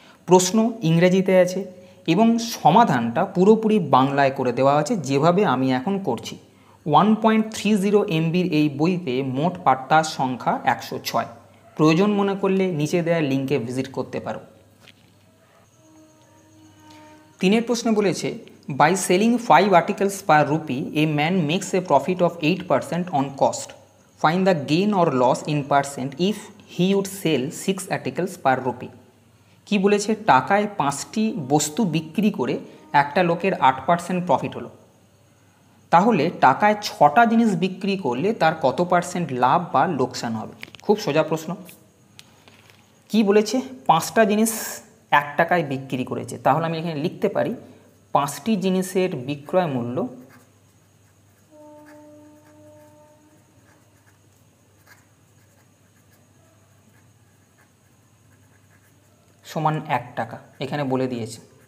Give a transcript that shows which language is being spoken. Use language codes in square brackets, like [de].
[bn] প্রশ্ন ইংরেজিতে আছে এবং সমাধানটা পুরোপুরি বাংলায় করে দেওয়া আছে, যেভাবে আমি এখন করছি। 1.30 MBর এই বইতে মোট পাতার সংখ্যা 106। প্রয়োজন মনে করলে নিচে দেওয়া লিঙ্কে ভিজিট করতে পারো। 3 প্রশ্নে বলেছে, [en] By selling 5 articles per rupee a man makes a profit of 8% on cost. Find the gain or loss in percent if he would sell 6 articles per rupee. [bn] কি বলেছে? টাকায় 5টি বস্তু বিক্রি করে একটা লোকের 8% প্রফিট হলো, তাহলে টাকায় 6টা জিনিস বিক্রি করলে তার কত % লাভ বা লোকসান হবে? খুব সোজা প্রশ্ন। কি বলেছে? 5টা জিনিস 1 টাকায় বিক্রি করেছে, তাহলে আমি এখানে লিখতে পারি 5টি জিনিসের বিক্রয় মূল্য সমান 1 টাকা, এখানে বলে দিয়েছে।